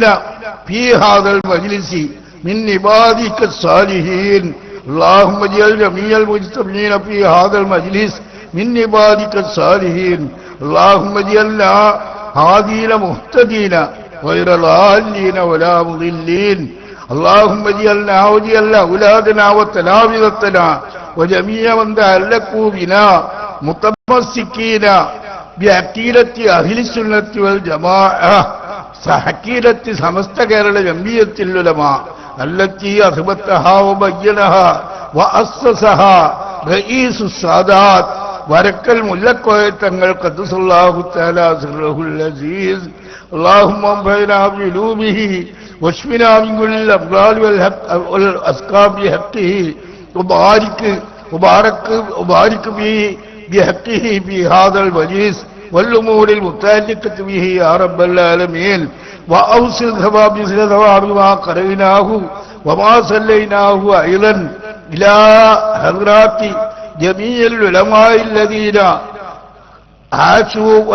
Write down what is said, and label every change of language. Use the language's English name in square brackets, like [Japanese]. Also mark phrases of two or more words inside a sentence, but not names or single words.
[Arabic] في هذا المجلس من عبادك الصالحين اللهم اجعل جميع المجتمعين في هذا المجلس من عبادك الصالحين اللهم اجعلنا هادين مهتدين غير ضالين ولا مضلين اللهم اجعلنا واجعل أولادنا وتلامذتنا وجميع من تعلقوا بنا متمسكين بعقيدة أهل السنة والجماعة عقيدة സമസ്ത കേരള ജംഇയ്യത്ത് ഉലമാ التي أثبتها وبينها وأسسها رئيس السادات വരക്കൽ മുല്ലക്കോയ തങ്ങൾ قدس الله تعالى سره العزيز اللهم انفعنا بعلومه واشفنا من كل الأمراض والأسقام بحقه وبارك بحقه في هذا المجلس والأمور المتعلقة به يا رب العالمين وأوصل ثواب ما قرأناه وما صليناه أيضا إلى حضرات جميع العلماء الذين عاشوا